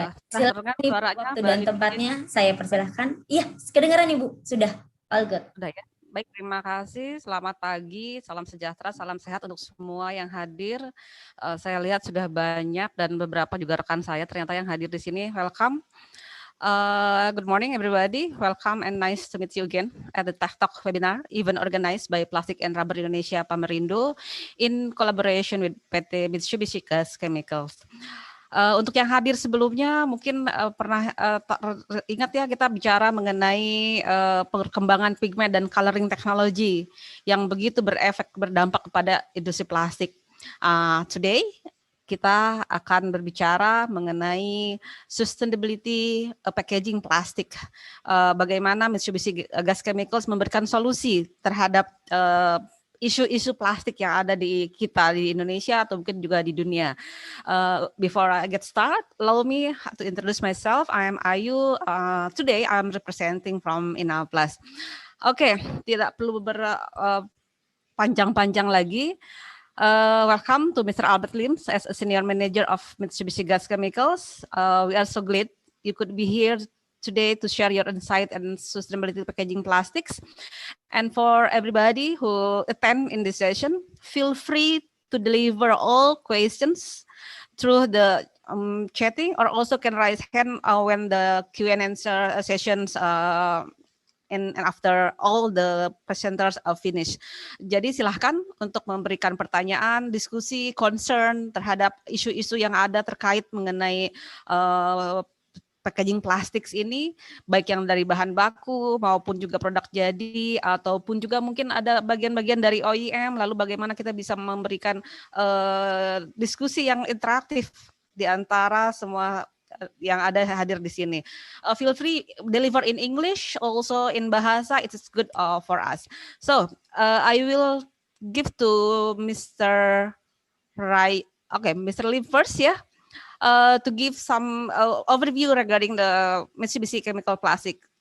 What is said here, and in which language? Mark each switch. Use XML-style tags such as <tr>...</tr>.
<id>Silakan suaranya waktu dan tempatnya saya persilahkan. Iya, kedengaran Ibu. Sudah.</id> <en>All good.</en> <id>Sudah ya. Baik, terima kasih. Selamat pagi, salam sejahtera, salam sehat untuk semua yang hadir. Saya lihat sudah banyak dan beberapa juga rekan saya ternyata yang hadir di sini.</id> <en>Welcome. Good morning everybody. Welcome and nice to meet you again at the Tech Talk webinar, event organized by Plastic and Rubber Indonesia Pamerindo in collaboration with PT Mitsubishi Gas Chemicals.</en> <id>Untuk yang hadir sebelumnya mungkin pernah ingat ya kita bicara mengenai perkembangan pigmen dan coloring technology yang begitu berdampak kepada industri plastik.</id> <en>Today</en> <id>kita akan berbicara mengenai sustainability packaging plastik. Bagaimana Mitsubishi Gas Chemicals memberikan solusi terhadap isu-isu plastik yang ada di kita di Indonesia atau mungkin juga di dunia.</id> <en>Before I get started, allow me to introduce myself. I am Ayu. Today I am representing from Inalplast.</en> <id>Oke, tidak perlu panjang-panjang lagi.</id> <en>Welcome to Mr. Albert Lims as a Senior Manager of Mitsubishi Gas Chemicals. We are so glad you could be here today to share your insight and sustainability packaging plastics. And for everybody who attend in this session, feel free to deliver all questions through the chatting, or also can raise hand when the Q&A sessions and after all the presenters are finished.</en> <id>Jadi silahkan untuk memberikan pertanyaan, diskusi, concern terhadap isu-isu yang ada terkait mengenai packaging plastik ini, baik yang dari bahan baku maupun juga produk jadi, ataupun juga mungkin ada bagian-bagian dari OEM, lalu bagaimana kita bisa memberikan diskusi yang interaktif di antara semua yang ada hadir di sini.</id> <en>Feel free deliver in English, also in bahasa, it is good for us. So I will give to Mr. Mr. Lim first, yeah. To give some overview regarding the Mitsubishi chemical plastic.</en>